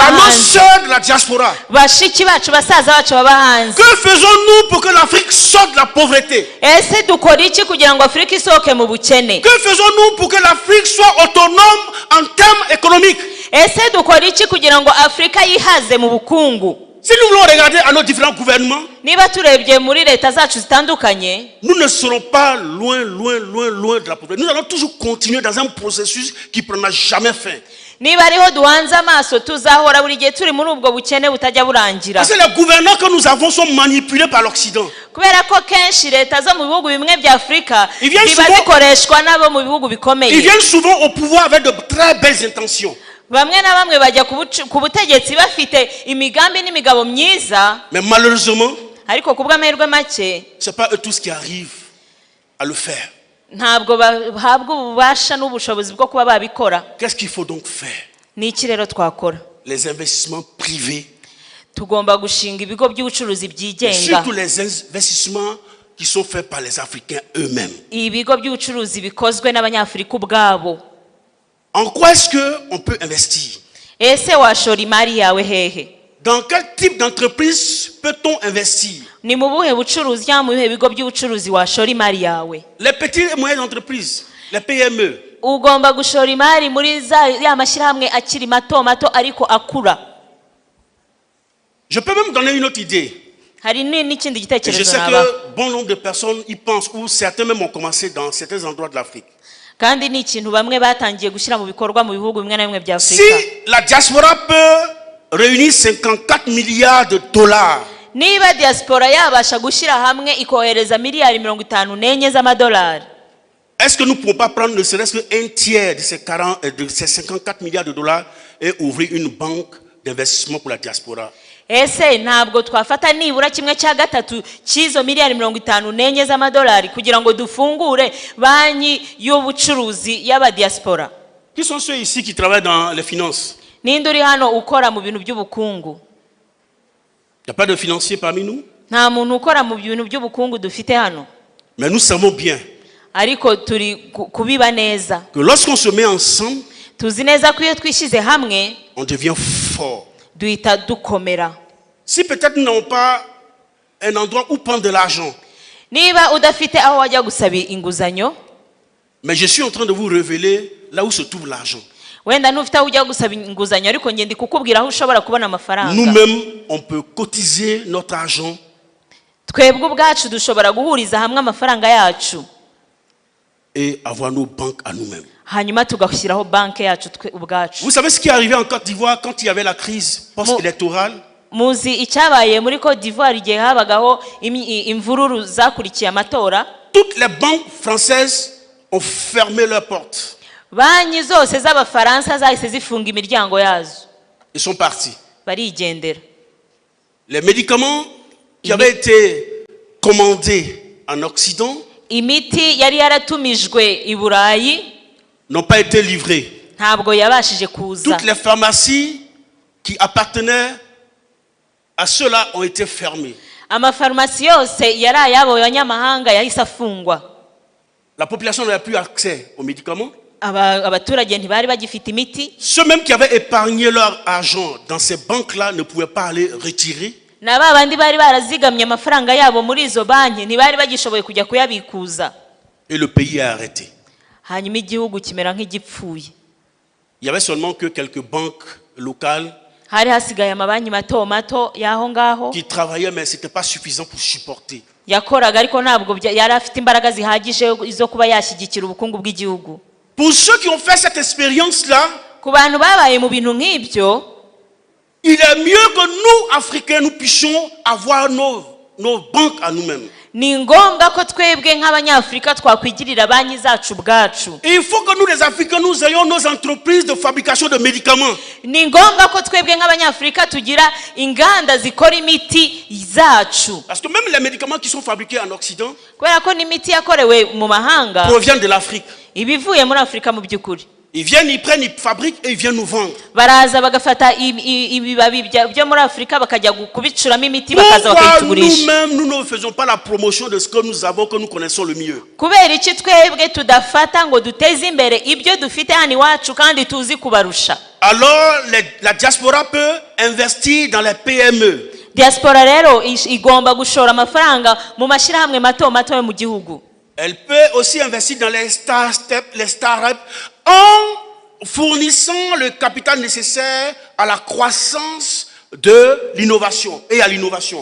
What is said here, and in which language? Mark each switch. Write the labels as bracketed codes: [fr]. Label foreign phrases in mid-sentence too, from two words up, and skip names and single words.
[fr] à nos [rw] hanze, [fr] sœurs de la diaspora. [rw] bashiki bacu, basaza bacu baba hanze. [fr] Que faisons-nous pour que l'Afrique sorte de la pauvreté? [rw] Ese dukora iki kugira ngo Afrika isohoke mu bukene? [fr] Que faisons-nous pour que l'Afrique soit autonome en termes économiques? [rw] Ese dukora iki kugira ngo Afrika yihaze mu bukungu? [fr] Si nous voulons regarder à nos différents gouvernements, [rw] Niba turebye muri leta zacu zitandukanye, [fr] nous ne serons pas loin de la pauvreté. Nous allons toujours continuer dans un processus qui ne prendra jamais fin. [rw] niba ariho duhanze amaso tuzahora buri gihe turi muri ubwo bukene butajya burangira. [fr] Parce que les gouvernants que nous avons sont manipulés par l'Occident. [rw] Kubera ko kenshi leta zo mu bihugu bimwe bya Afrika [fr] Ils viennent [rw] ziba [fr] souvent- [rw] zikoreshwa n'abo mu bihugu [fr] Ils [rw] bikomeye. [fr] viennent souvent au pouvoir avec de très belles intentions. [rw] Bamwe na bamwe bajya ku butegetsi bafite imigambi n'imigabo myiza, [fr] Mais malheureusement, [rw] ariko kubw'amahirwe make [fr] ce n'est pas eux tous qui arrivent à le faire. [rw] ntabwo bahabwa ububasha n'ubushobozi bwo kuba babikora. [fr] Qu'est-ce qu'il faut donc faire? [rw] Ni iki rero twakora? [fr] Les investissements privés, [rw] Tugomba gushinga ibigo by'ubucuruzi [fr] et [rw] byigenga, [fr] surtout les investissements qui sont faits par les Africains eux-mêmes. [rw] ibigo by'ubucuruzi bikozwe n'Abanyafurika ubwabo. [fr] En quoi est-ce qu'on peut investir? [rw] Ese washora imari yawe hehe? [fr] Dans quel type d'entreprise peut-on investir? [rw] Ni mu buhe bucuruzi cyangwa mu bihe bigo by'ubucuruzi washora imari yawe? [fr] Les petites et moyennes entreprises, les PME. [rw] Ugomba gushora imari muri ya mashyirahamwe akiri mato mato ariko akura. [fr] Je peux même donner une autre idée. [rw] Hari n'ikindi [fr] Et je [rw] gitekerezo [fr] sais [rw] naba. [fr] que bon nombre de personnes y pensent, ou certains même ont commencé dans certains endroits de l'Afrique. [rw] Kandi ni ikintu bamwe batangiye gushyira mu bikorwa mu bihugu bimwe na bimwe bya [fr] Si [rw] Afrika. [fr] la diaspora peut réunir 54 milliards de dollars, [rw] Niba diaspora yabasha gushyira hamwe ikohereza miliyari 54 z'amadolari, [fr] est-ce que nous ne pouvons pas prendre ne serait-ce qu'un tiers de ces 54 milliards de dollars et ouvrir une banque d'investissement pour la diaspora? [rw] ese ntabwo twafata nibura kimwe cya gatatu cy'izo miliyari 54 z'amadolari kugira ngo dufungure banki y'ubucuruzi y'abadiaspora? [fr] Qui sont ceux ici qui travaillent dans les finances? [rw] Ninde uri hano ukora mu bintu by'ubukungu? [fr] Il n'y a pas de financiers parmi nous? [rw] Nta muntu ukora mu bintu by'ubukungu dufite hano. [fr] Mais nous savons bien [rw] Ariko turi kubiba neza. [fr] que lorsqu'on se met ensemble, [rw] Tuzi neza ko iyo twishyize hamwe [fr] on devient fort. [rw] duhita dukomera. [fr] Si peut-être nous n'avons pas un endroit où prendre de l'argent, [rw] Niba udafite aho wajya gusaba inguzanyo, [fr] mais je suis en train de vous révéler là où se trouve l'argent. [rw] wenda ntufite aho ujya gusaba inguzanyo, ariko ngende kukubwira aho ushobora kubona amafaranga. [fr] Nous-mêmes, on peut cotiser notre argent [rw] Twebwe ubwacu dushobora guhuriza hamwe amafaranga yacu, [fr] et avoir nos banques à nous-mêmes. [rw] hanyuma tugashyiraho banki yacu ubwacu. [fr] Vous savez ce qui est arrivé en Côte d'Ivoire quand il y avait la crise post-électorale? [rw] Muzi icyabaye muri Côte d'Ivoire igihe habagaho imvururu zakurikiye amatora? [fr] Toutes les banques françaises ont fermé leurs portes. [rw] Banki zose z'Abafaransa zahise zifunga imiryango yazo, [fr] Ils sont partis. [rw] barigendera. [fr] Les médicaments qui avaient été commandés en Occident [rw] Imiti yari yaratumijwe i Burayi [fr] n'ont pas été livrés. [rw] ntabwo yabashije kuza. [fr] Toutes les pharmacies qui appartenaient à ceux-là ont été fermées. [rw] Amafarumasi yose yari ay'abo banyamahanga yahise afungwa. [fr] La population n'avait plus accès aux médicaments. [rw] Abaturage ntibari bagifite imiti. [fr] Ceux même qui avaient épargné leur argent dans ces banques-là ne pouvaient pas aller retirer. [rw] Na ba bandi bari barazigamye amafaranga yabo muri izo banki ntibari bagishoboye kujya kuyabikuza. [fr] Et le pays a arrêté. [rw] Hanyuma igihugu kimera nk'igipfuye. [fr] Il y avait seulement que quelques banques locales [rw] hari hasigaye amabanki mato mato yaho ngaho [fr] qui travaillaient, mais ce n'était pas suffisant pour supporter. [rw] yakoraga ariko ntabwo yari afite imbaraga zihagije zo kuba yashyigikira ubukungu bw'igihugu. [fr] Pour ceux qui ont fait cette expérience-là, [rw] ku bantu babaye mu bintu nk'ibyo, [fr] il est mieux que nous, Africains, nous puissions avoir nos banques à nous-mêmes. [rw] ni ngombwa ko twebwe nk'abanyafurika twakwigirira banki zacu ubwacu. [fr] Il faut que nous, les Africains, nous ayons nos entreprises de fabrication de médicaments. [rw] ni ngombwa ko twebwe nk'abanyafurika tugira inganda zikora imiti zacu. [fr] Parce que même les médicaments qui sont fabriqués en Occident [rw] kubera ko n'imiti yakorewe mu mahanga [fr] proviennent de l'Afrique. [rw] ibivuye muri Afurika mu by'ukuri. [fr] Ils viennent, ils prennent, ils fabriquent et ils viennent nous vendre. [rw] baraza bagafata ibibabi byo muri Afurika bakajya kubicuramo imiti bakaza [fr] Pourquoi [rw] bakayitugurisha. [fr] nous-mêmes, nous ne faisons pas la promotion de ce que nous avons, que nous connaissons le mieux? [rw] kubera iki twebwe tudafata ngo duteze imbere ibyo dufite hano iwacu kandi tuzi kubarusha? [fr] Alors, la diaspora peut investir dans les PME. [rw] diaspora rero igomba gushora amafaranga mu mashyirahamwe mato mato yo mu gihugu. [fr] Elle peut aussi investir dans les startups en fournissant le capital nécessaire à la croissance de l'innovation et à l'innovation.